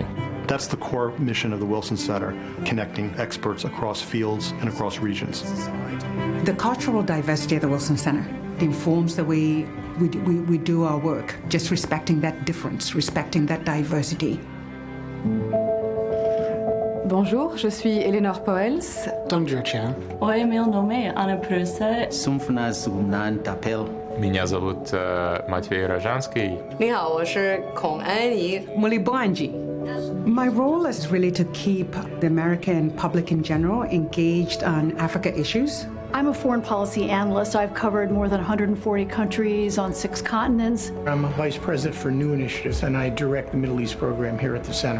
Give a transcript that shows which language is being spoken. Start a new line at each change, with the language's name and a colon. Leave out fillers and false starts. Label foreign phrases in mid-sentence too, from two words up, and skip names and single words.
English: That's the core mission of the Wilson Center, connecting experts across fields and across regions. The cultural diversity of the Wilson Center informs the way we do our work, just respecting that difference, respecting that diversity.
French: Bonjour, je suis Eleanor Poels. Dongju Chan.
Portuguese: Oi, meu nome é Ana Prusa. Sumfnas Gumnan Tapel.
Russian: Меня зовут Матвей Рожанский.
Chinese: 你好，我是孔安怡。
Nyanja: Mulibwanji.
English: My role is really to keep the American public in general engaged on Africa issues. I'm a foreign policy analyst. I've covered more than 140 countries on 6 continents. I'm a vice president for new initiatives, and I direct the Middle East program here at the center.